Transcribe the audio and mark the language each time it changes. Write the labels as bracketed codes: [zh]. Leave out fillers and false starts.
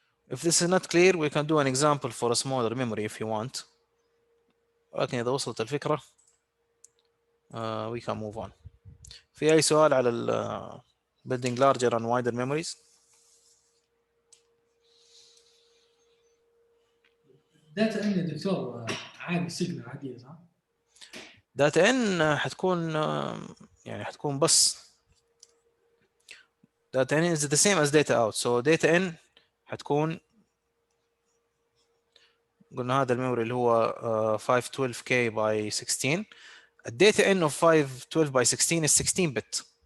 [en] If this is not clear, we can do an example for a smaller memory if you want. [ar] ولكن إذا وصلت الفكرة [en] we can move on. [ar] في أي سؤال على [en] building larger and wider memories؟ [ar] داتا ان يا دكتور عادي سيجنال عاديه صح؟ داتا ان حتكون حتكون بس [en] data in is the same as data out. So data in [ar] حتكون قلنا هذا الميموري اللي هو 512K by 16. [en] الداتا in of 512 by 16 is 16 bit.